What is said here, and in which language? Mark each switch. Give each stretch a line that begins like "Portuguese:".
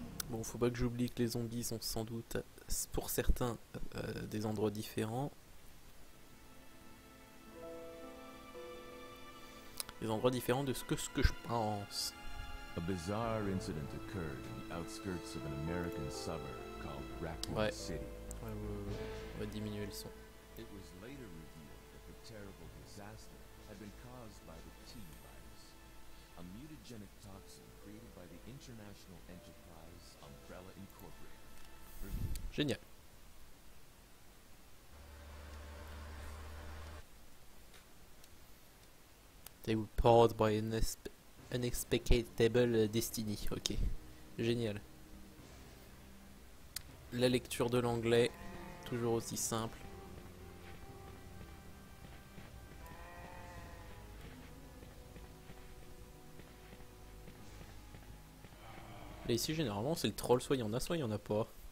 French: Bon, faut pas que j'oublie que les zombies sont sans doute, pour certains, des endroits différents. Des endroits différents de ce que je pense.
English: A bizarre incident occurred in the outskirts of an American suburb called Raccoon City.
French: On va diminuer le son.
English: It was later revealed that the terrible disaster had been caused by the T-virus, a mutagenic toxin created by the international enterprise Umbrella Incorporated.
French: Génial.
English: They were powered by an unexpected destiny.
French: Ok, génial. La lecture de l'anglais, toujours aussi simple. Là ici généralement c'est le troll, soit il y en a, soit il y en a pas.